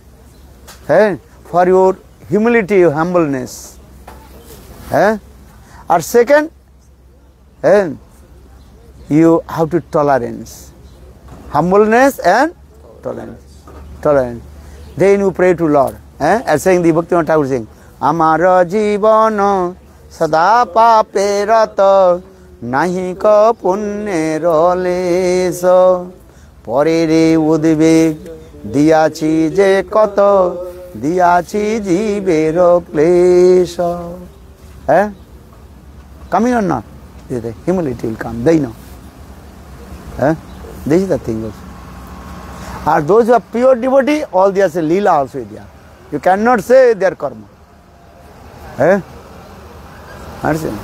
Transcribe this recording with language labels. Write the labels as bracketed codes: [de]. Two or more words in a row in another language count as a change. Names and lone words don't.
[en] For your humility, your humbleness. Or second, you have to tolerance. Humbleness and tolerance. Then you pray to Lord. As saying the Bhaktivinoda Thakur saying, [bn] আমার জীবন সদা পাপে রত নাহি ক পুণ্যের লেশ পরেরে উদ্বেগ দিয়াছি যে কত দিয়াছি জীবেরে ক্লেশ. [en] Coming or not? Humility will come. They know. This is the thing also. Are those who are pure devotee, all they are say lila also there. You cannot say their karma. Understand?